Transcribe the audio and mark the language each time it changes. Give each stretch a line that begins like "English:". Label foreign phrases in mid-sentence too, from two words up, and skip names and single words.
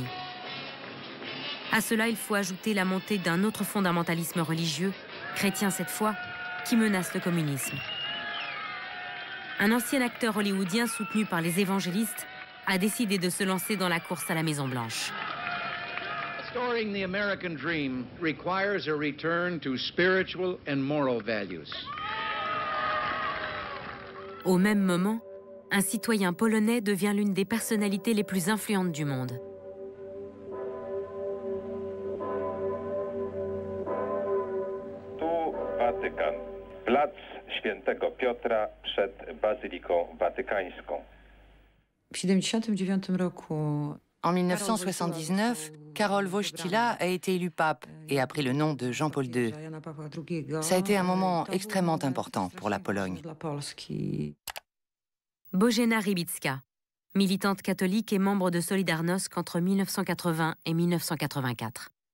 French: À cela, il faut ajouter la montée d'un autre fondamentalisme religieux, chrétien cette fois, qui menace le communisme. Un ancien acteur hollywoodien soutenu par les évangélistes a décidé de se lancer dans la course à la Maison-Blanche.
English: Restoring the American dream requires a return to spiritual and moral values.
French: Au même moment, un citoyen polonais devient l'une des personnalités les plus influentes du monde.
Polish: Tu Watykan, plac Świętego Piotra przed Bazyliką Watykańską. W 1979 roku
French: En 1979, Karol Wojtyła a été élu pape et a pris le nom de Jean-Paul II. Ça a été un moment extrêmement important pour la Pologne. Bożena Rybicka, militante catholique et membre de Solidarnosc entre 1980 et 1984.